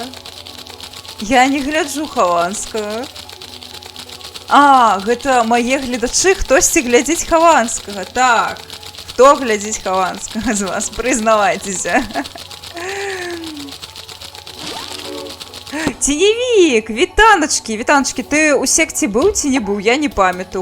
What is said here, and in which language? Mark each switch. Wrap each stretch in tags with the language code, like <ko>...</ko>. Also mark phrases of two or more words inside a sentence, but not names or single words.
<be>Я не гляджу хаванскага. Гэта мае гледачы, хтосьці глядзіць хаванскага. Так, хто глядзіць хаванскага з вас? Прызнавайцеся. Тінівік, вітаночки, вітаночки.</be> <uk>Ти у секті був ці не був? Я не пам'ятаю.</uk>